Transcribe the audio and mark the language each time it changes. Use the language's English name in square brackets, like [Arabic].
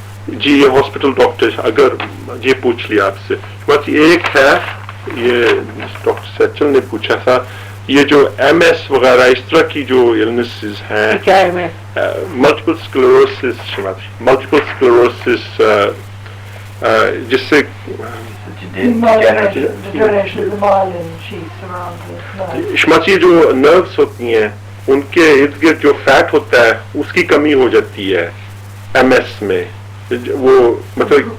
[Hindi] जी ये hospital doctor अगर ये पूछ लिया आपसे, बस एक है ये डॉक्टर सचल ने पूछा था, ये जो MS वगैरह इस तरह की जो इलनेसेस हैं, क्या है मैं मल्टीपल स्क्लेरोसिस, मल्टीपल स्क्लेरोसिस जिससे [English] Degeneration of the myelin sheaths around the nerve. [Hindi] Shrimati जो नर्व्स होती हैं उनके इर्द गिर्द जो फैट होता है उसकी कमी हो जाती है MS में, वो मतलब